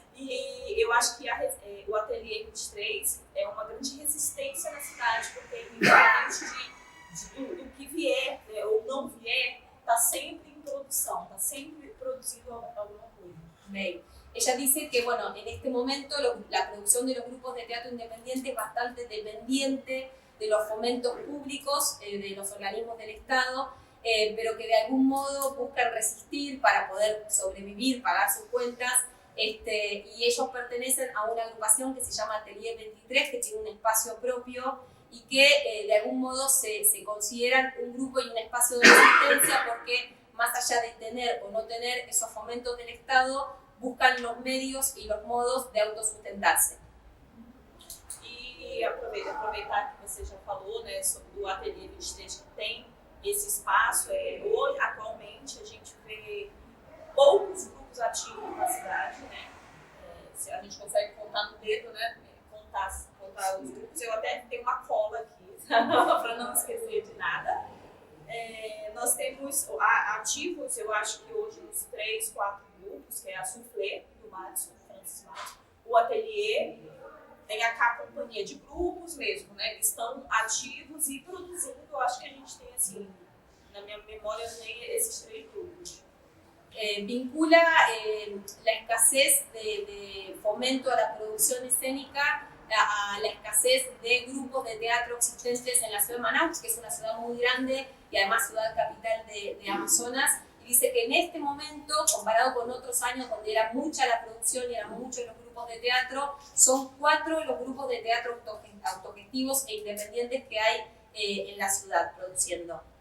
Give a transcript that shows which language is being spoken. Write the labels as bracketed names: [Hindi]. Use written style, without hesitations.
[Portuguese] E eu acho que o Ateliê 23 é uma grande resistência na cidade, porque independente do que vier, né, ou não vier, está sempre em produção, está sempre produzindo alguma coisa. [Spanish] Bem, ella dice que bueno, en este momento la producción de los grupos de teatro independiente es bastante dependiente de los fomentos públicos, de los organismos del Estado, pero que de algún modo buscan resistir para poder sobrevivir, pagar sus cuentas. Y ellos pertenecen a una agrupación que se llama Atelier 23, que tiene un espacio propio y que de algún modo se consideran un grupo y un espacio de resistencia porque más allá de tener o no tener esos fomentos del Estado, buscan los medios y los modos de autosustentarse. [Portuguese] E aproveitar que você já falou, né, sobre o Atelier 23 que tem esse espaço, hoje, atualmente, a gente vê poucos grupos ativos na cidade, né? Se a gente consegue contar no dedo, né? Contar os grupos. Eu até tenho uma cola aqui, para não esquecer de nada. Nós temos ativos, eu acho que hoje uns 3, 4 grupos, que é a Soufflé, do Madison, Francis Madison, o Atelier, tem a companhia de grupos mesmo, né? Que estão ativos e produzindo. Eu acho que a gente tem, assim, na minha memória, eu tenho esses 3 grupos. [Spanish] Vincula la escasez de fomento a la producción escénica a la escasez de grupos de teatro existentes en la ciudad de Manaus, que es una ciudad muy grande y además ciudad capital de Amazonas, y dice que en este momento, comparado con otros años donde era mucha la producción y eran muchos los grupos de teatro, son 4 los grupos de teatro autogestivos e independientes que hay en la ciudad produciendo.